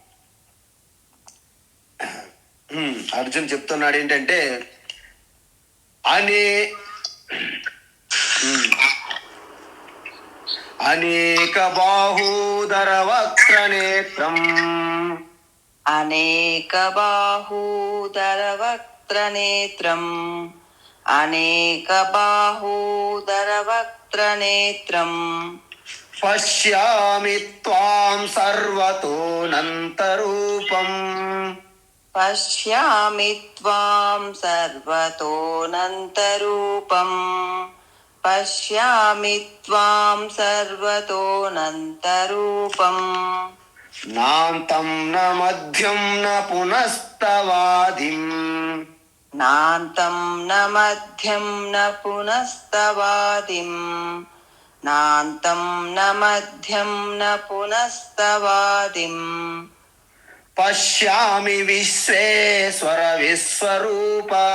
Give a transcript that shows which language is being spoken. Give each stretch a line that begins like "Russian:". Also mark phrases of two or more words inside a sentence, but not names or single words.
Telugu: అర్జున్ చెప్తున్నాడు ఏంటంటే
Sanskrit: అనేక బాహూదర వక్ర నేత్రం, అనేక బాహూదర వక్ర నేత్రం, అనేక బాహూదర వక్ర నేత్రం. పశ్యామి త్వాం సర్వతోనంతరూపం, పశ్యామి త్వాం సర్వతోనంతరూపం, పశ్యామి త్వాం సర్వతోనంతరూపం. నాంతం న మధ్యం న పునస్తవాదిం, నాంతం న మధ్యం న పునస్తవాదిం, నాంతం న మధ్యం న పునస్తవాదిం. పశ్యామి విశ్వేశ్వర విశ్వరూప,